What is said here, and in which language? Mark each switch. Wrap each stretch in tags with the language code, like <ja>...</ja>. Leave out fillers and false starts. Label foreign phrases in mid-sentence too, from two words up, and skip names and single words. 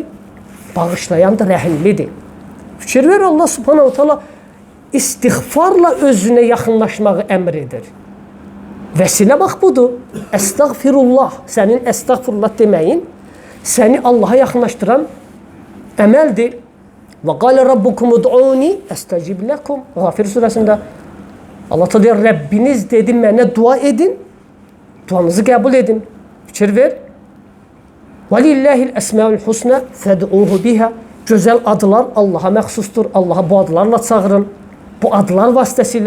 <az>Bağışlayandır, rəhimlidir. Fikir ver,</az> <ar>الله سبحانه تعالى</ar> <az>istiğfarla özünə yaxınlaşmağı əmr edir. Vəsilə bax budur. Əstəğfirullah. Sənin əstəğfirullah deməyin səni Allaha yaxınlaşdıran əməldir.</az> <ar>وقال ربكم ادعوني أستجب لكم.</ar> <az>Ğafir surəsində Allah Teala deyir, Rəbbiniz dedi mənə dua edin, duanızı qəbul edin. Fikir ver.</az> <ar>ولله الأسماء الحسنى فادعوه بها.</ar> <az>Gözəl adlar Allaha məxsusdur. Allaha bu adlarla çağırın. Bu adlar vasitəsilə.</az>